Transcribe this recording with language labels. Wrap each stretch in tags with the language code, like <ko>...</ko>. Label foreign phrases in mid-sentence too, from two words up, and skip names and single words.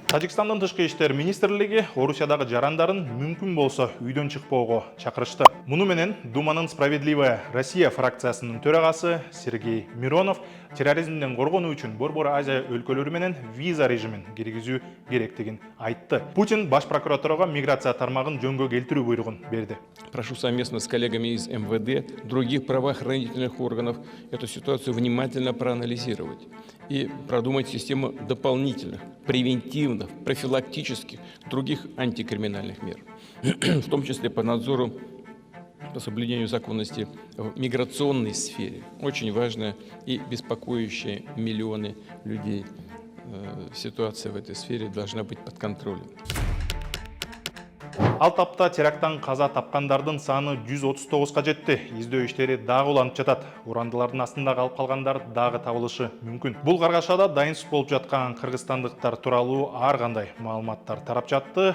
<ky>Тажикстандын тышкы иштер министрлиги Орусиядагы жарандарын мүмкүн болсо үйдөн чыкпоого чакырышты. Муну менен Думанын Справедливая Россия фракциясынын төрагасы Сергей Миронов терроризмден коргонуу үчүн Борбор Азия өлкөлөрү менен виза режимин киргизүү керектигин айтты. Путин баш прокуратурага миграция тармагын жөнгө келтирүү буйругун берди.</ky> <ru>Прошу совместно с коллегами из МВД, других правоохранительных органов эту ситуацию внимательно проанализировать и продумать систему дополнительных, превентивных, профилактических, других антикриминальных мер, в том числе по надзору по соблюдению законности в миграционной сфере. Очень важная и беспокоящая миллионы людей ситуация в этой сфере должна быть под контролем.</ru> <ky>Ал тапта теракттан каза тапкандардын саны 139га жетти. Издөө иштери дагы уланып жатат. Урандылардын астында калып калгандар дагы табылышы мүмкүн. Бул каргашада дайынсыз болуп жаткан кыргызстандыктар тууралуу ар кандай маалыматтар тарап жатты.</ky>